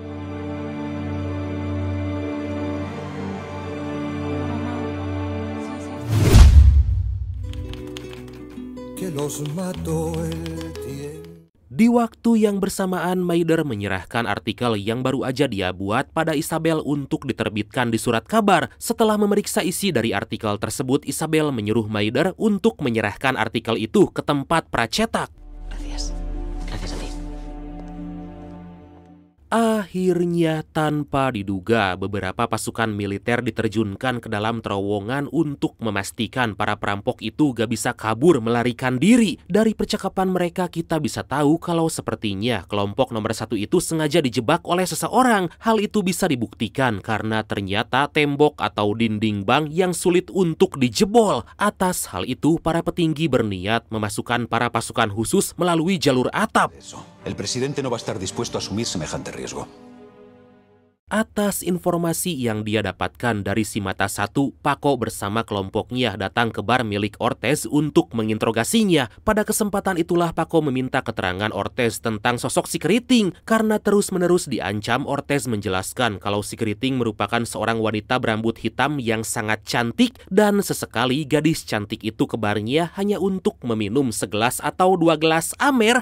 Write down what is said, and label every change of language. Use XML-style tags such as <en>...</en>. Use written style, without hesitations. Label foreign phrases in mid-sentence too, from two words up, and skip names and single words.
<id>Di waktu yang bersamaan, Maider menyerahkan artikel yang baru aja dia buat pada Isabel untuk diterbitkan di surat kabar. Setelah memeriksa isi dari artikel tersebut, Isabel menyuruh Maider untuk menyerahkan artikel itu ke tempat pracetak.</id> <es>Gracias a ti.</es> <id>Akhirnya tanpa diduga, beberapa pasukan militer diterjunkan ke dalam terowongan untuk memastikan para perampok itu gak bisa kabur melarikan diri. Dari percakapan mereka kita bisa tahu kalau sepertinya kelompok nomor 1 itu sengaja dijebak oleh seseorang. Hal itu bisa dibuktikan karena ternyata tembok atau dinding bank yang sulit untuk dijebol. Atas hal itu, para petinggi berniat memasukkan para pasukan khusus melalui jalur atap.</id> <es>El presidente no va a estar dispuesto a asumir semejante riesgo.</es> <id>Atas informasi yang dia dapatkan dari si Mata 1, Paco bersama kelompoknya datang ke bar milik Ortez untuk menginterogasinya. Pada kesempatan itulah Paco meminta keterangan Ortez tentang sosok si Keriting. Karena terus-menerus diancam, Ortez menjelaskan kalau si Keriting merupakan seorang wanita berambut hitam yang sangat cantik dan sesekali gadis cantik itu ke barnya hanya untuk meminum segelas atau 2 gelas amer.</id>